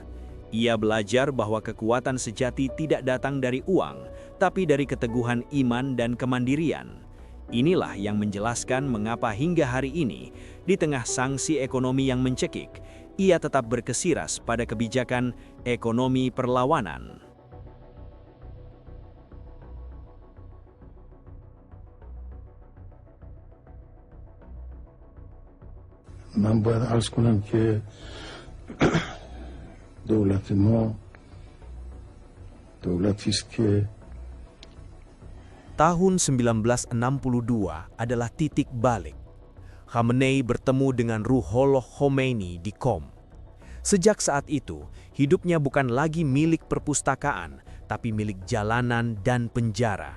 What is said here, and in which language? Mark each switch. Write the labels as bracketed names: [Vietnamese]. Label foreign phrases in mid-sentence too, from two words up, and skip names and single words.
[Indonesian] Ia belajar bahwa kekuatan sejati tidak datang dari uang, tapi dari keteguhan iman dan kemandirian. Inilah yang menjelaskan mengapa hingga hari ini, di tengah sanksi ekonomi yang mencekik, ia tetap berkesiras pada kebijakan ekonomi perlawanan. [Persian] من باید عرض کنم که دولت ما دولتی است که [Indonesian] Tahun 1962 adalah titik balik. Khamenei bertemu dengan Ruhollah Khomeini di Qom. Sejak saat itu, hidupnya bukan lagi milik perpustakaan, tapi milik jalanan dan penjara.